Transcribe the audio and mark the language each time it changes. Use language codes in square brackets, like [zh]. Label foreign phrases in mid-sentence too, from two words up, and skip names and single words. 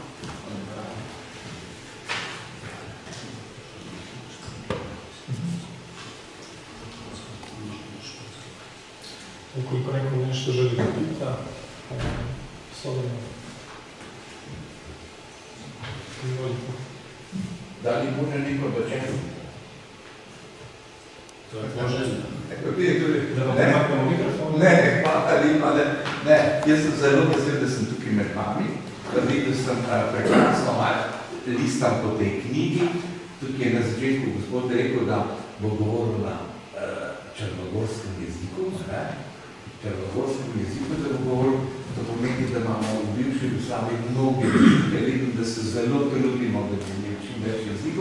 [sr] Ukoliko neko nešto želi da pita, slobodno. Izvolite. Da li može neko dočekati? To je poželjno. Da vam pomaknemo mikrofon? Ne, hvala lepa, ne. [sl] Jaz sem zelo vesel, da sem tukaj med vami. Videl sem prekrasno malo listam po tej knjigi. Tukaj je na začetku gospod rekel, da bo govoril na črnogorskem jeziku, črnogorskem jeziku, da bo govoril, to pomeni, da imamo v bivši Jugoslaviji mnogi jezike, vidim, da se zelo trudimo, da bi imeli čim več jezikov.